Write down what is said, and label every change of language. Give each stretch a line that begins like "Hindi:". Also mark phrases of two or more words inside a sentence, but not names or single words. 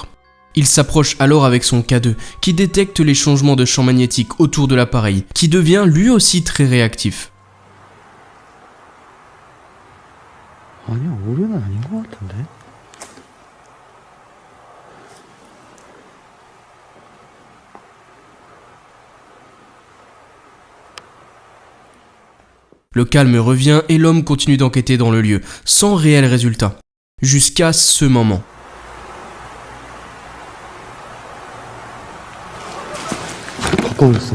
French: Il s'approche alors avec son K2, qui détecte les changements de champ magnétique autour de l'appareil, qui devient lui aussi très réactif.
Korean: 아니야, 오류는 아닌 것 같은데?
French: Le calme revient et l'homme continue d'enquêter dans le lieu, sans réel résultat. Jusqu'à ce moment.
Korean: 가까워졌어.